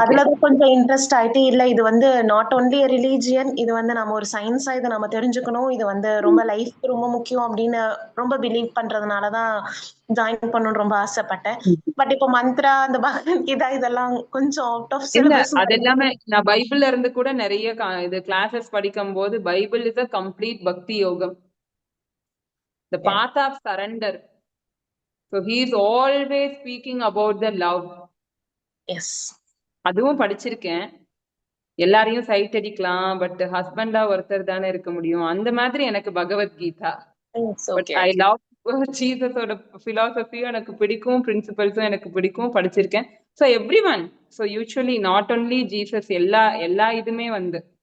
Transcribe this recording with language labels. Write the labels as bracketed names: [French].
[Tamil] அதுல தான் கொஞ்சம் இன்ட்ரெஸ்ட் ஆயிட்டு, இல்ல இது வந்து நாட் ஒன்லி ரிலீஜியன், இது வந்து நம்ம ஒரு சயின்ஸா இதை நம்ம தெரிஞ்சுக்கணும், இது வந்து ரொம்ப லைஃப்க்கு ரொம்ப முக்கியம் அப்படின்னு ரொம்ப பிலீவ் பண்றதுனால தான் ஜாயின் பண்ணணும்னு ரொம்ப ஆசைப்பட்டேன். பட் இப்போ மந்த்ரா, அந்த பகவத்கீதா இதெல்லாம் கொஞ்சம் அவுட் ஆஃப் இல்ல சிலபஸ். அது எல்லாமே நான் பைபிள்ல இருந்து கூட நிறைய இது கிளாஸஸ் படிக்கும் போது பைபிள் இஸ் அ கம்ப்ளீட் பக்தி யோகம், [English] the path of surrender. So he is always speaking about the love. [Tamil] S. அதுவும் படிச்சிருக்கேன். எல்லாரையும் சைட் அடிக்கலாம், பட் ஹஸ்பண்டா ஒருத்தர் தானே இருக்க முடியும். அந்த மாதிரி எனக்கு பகவத்கீதா. [English] but I love [Tamil] ஜீசஸோட பிலாசபியும் எனக்கு பிடிக்கும், பிரின்சிபல்ஸும் எனக்கு பிடிக்கும், படிச்சிருக்கேன். [English] so every one, so usually not only Jesus, [Tamil] எல்லா இதுமே வந்து